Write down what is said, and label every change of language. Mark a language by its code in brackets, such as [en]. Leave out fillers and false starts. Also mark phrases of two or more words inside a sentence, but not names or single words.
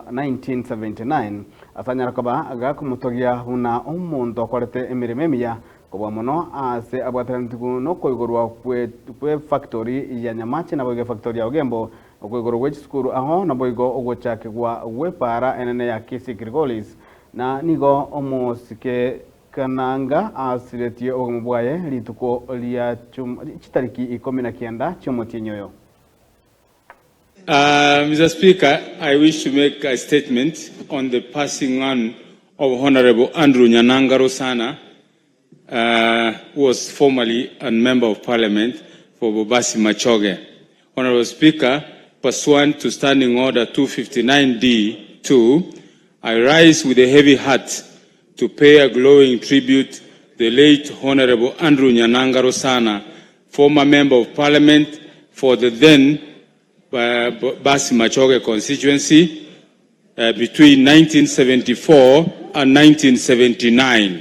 [guz] 1979 asanyara kaba agakumutogia huna omuntu akorete emirimo miya kubwa muno ase abwatarantiku no koigorwa kwe factory ya Nyamachi na boige factory ya Ogembo okoigorwa gwe skuru aho na boigo ogochake gwa wepara enene ya Kisii na nigo omosike kananga asiretie omubwaye lituko lya chitariki 19 chomotinyoyo. [en] Mr. Speaker, I wish to make a statement on the passing on of Honorable Andrew Nyananga Rosana, who was formerly a Member of Parliament for Bobasi Machoge. Honorable Speaker, pursuant to Standing Order 259D2, I rise with a heavy heart to pay a glowing tribute to the late Honorable Andrew Nyananga Rosana, former Member of Parliament for the then Bobasi Machoge constituency between 1974 and 1979.